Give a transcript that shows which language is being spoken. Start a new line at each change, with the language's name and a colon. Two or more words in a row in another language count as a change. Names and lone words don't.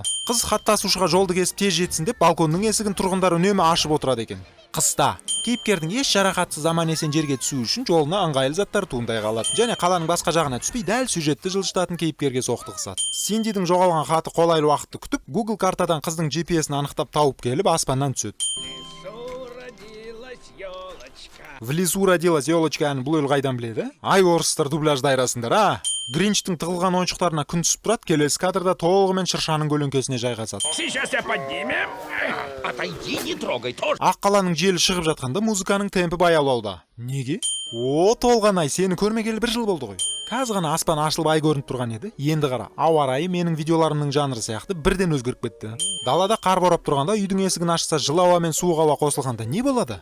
Kazakh: Қыз хаттасушыға жолды кесіп тез жетсін деп балконның есігін тұрғындар үнемі ашып отырады екен. Қыста кейіпкердің еш жарақатсыз аман-есен жерге түсу үшін жолына ыңғайлы заттар туындай қалады. Және қаланың басқа жағына түспей дәл сюжетті жылжытатын кейіпкерге соқтығысады. Синдидің жоғалған хаты қолайлы уақытты күтіп, Google картадан қыздың GPS-ін анықтап тауып келіп аспаннан түседі. В лесу родилась елочканы бұл ел қайдан біледі? Ай, орыстар дубляжды айрасыңдар, а? Гринчтің тығылған ойыншықтарына күн түсіп тұрады, келесі кадрда толығымен шыршаның көлеңкесіне жайғасады.
Russian: Сейчас я поднимем. Отойди, не трогай тоже.
Kazakh: Ақ қаланың желі шығып жатқанда музыканың темпі баяулауда. Неге? Толған ай, сені көрмегелі 1 жыл болды ғой. Қазір ғана аспан ашылып ай көрініп тұрған еді. Енді қара, ауа райы менің видеоларымның жанры сияқты бірден өзгеріп кетті. Далада қар борап тұрғанда үйдің есігін ашса, жылы ауа мен суық ауа қосылғанда не болады?